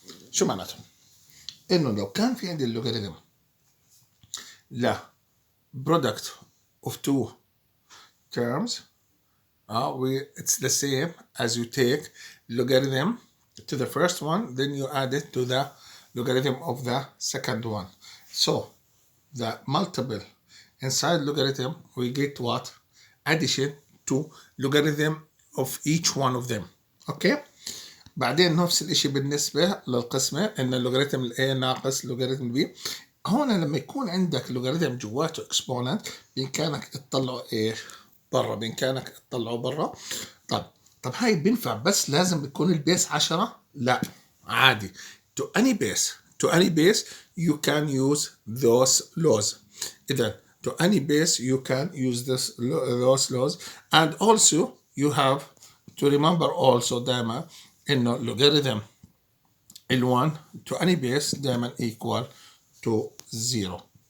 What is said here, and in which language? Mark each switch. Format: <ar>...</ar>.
<ar>شو معناته؟ إنه لو كان في عندي اللوغاريتم لا</ar> <en>product of two terms, it's the same as you take logarithm to the first one, then you add it to the logarithm of the second one. So the multiple inside logarithm we get what? Addition to logarithm of each one of them. Okay?</en> <ar>بعدين نفس الاشي بالنسبة للقسمة ان اللوغاريتم A ناقص لوغاريتم B. هون لما يكون عندك لوغاريتم جواته اكسبوننت بامكانك تطلعه ايش؟ برا، بامكانك تطلعه برا. طب هاي بينفع بس لازم بتكون البيس 10؟ لا، عادي.</ar> <en>To any base you can use those laws.</en> <ar>إذا</ar> <en>to any base you can use those laws. And also you have to remember also</en> <ar>دائما إنه</ar> <en>logarithm ال1 to any base</en> <ar>دائما</ar> <en>equal to 0.</en>